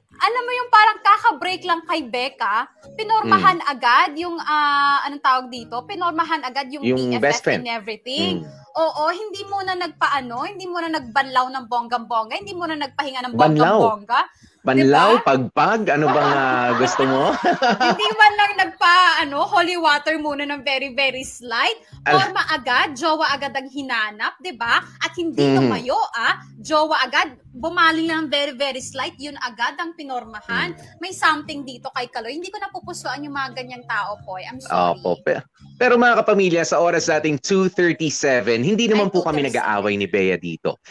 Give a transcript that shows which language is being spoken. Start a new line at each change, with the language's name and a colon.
Filipino: alam mo yung parang kaka-break lang kay Becca, pinormahan agad yung, anong tawag dito? Pinormahan agad yung BFF
English: best friend and everything.
Filipino: Oo, hindi mo na hindi mo na nagbanlaw ng bonggang-bongga, hindi mo na nagpahinga ng bonggang-bongga. Banlaw, pagpag, ano bang gusto mo? Hindi man lang holy water muna ng
English: very, very slight.
Filipino: Forma agad, jowa agad ang hinanap, di ba? At hindi lumayo, jowa agad, bumali lang
English: very, very slight,
Filipino: yun agad ang pinormahan. May something dito kay Kaloy. Hindi ko napupusuan yung mga ganyang tao, Poy.
English: I'm sorry.
Filipino: Pero mga kapamilya, sa oras nating 2:37, hindi naman po kami nag-aaway ni Bea dito.